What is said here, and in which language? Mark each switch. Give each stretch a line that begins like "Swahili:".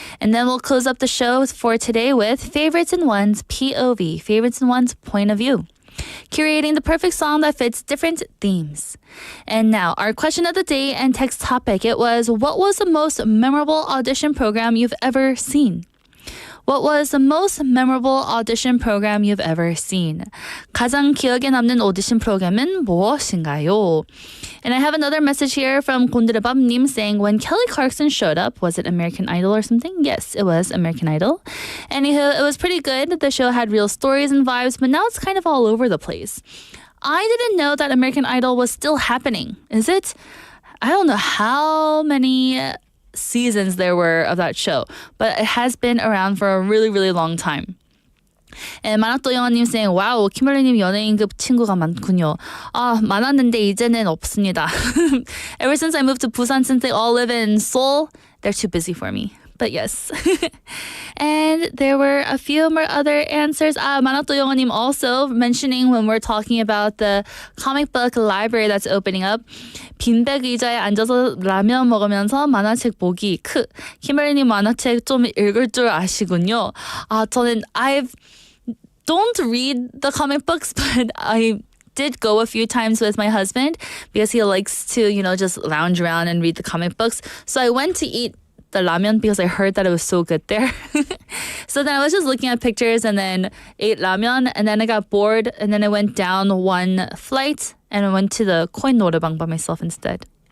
English: And then we'll close up the show for today with Favorites in One's POV, Favorites in One's Point of View, curating the perfect song that fits different themes. And now, our question of the day and text topic, it was, what was the most memorable audition program you've ever seen? What was the most memorable audition program you've ever seen?
Korean: 가장 기억에 남는 오디션 프로그램은 무엇인가요?
English: And I have another message here from 곤드레밥님 saying, when Kelly Clarkson showed up, was it American Idol or something? Yes, it was American Idol. Anywho, it was pretty good. The show had real stories and vibes, but now it's kind of all over the place. I didn't know that American Idol was still happening. Is it? I don't know how many seasons there were of that show, but it has been around for a really, really long time.
Korean: And 만화또 영화님
English: saying, wow,
Korean: 김별리님 연예인급 친구가 많군요. 많았는데 이제는 없습니다.
English: Ever since I moved to Busan, since they all live in Seoul, they're too busy for me. But yes. And there were a few more other answers. 만화또 영화님 also mentioning when we're talking about the comic book library that's opening up.
Korean: 빈백 의자에 앉아서 라면 먹으면서 만화책 보기. 김별리님 만화책 좀 읽을 줄 아시군요. 저는
English: don't read the comic books, but I did go a few times with my husband because he likes to, just lounge around and read the comic books. So I went to eat the ramen because I heard that it was so good there. So then I was just looking at pictures and then ate ramen, and then I got bored, and then I went down one flight and I went to the coin 노래방 by myself instead.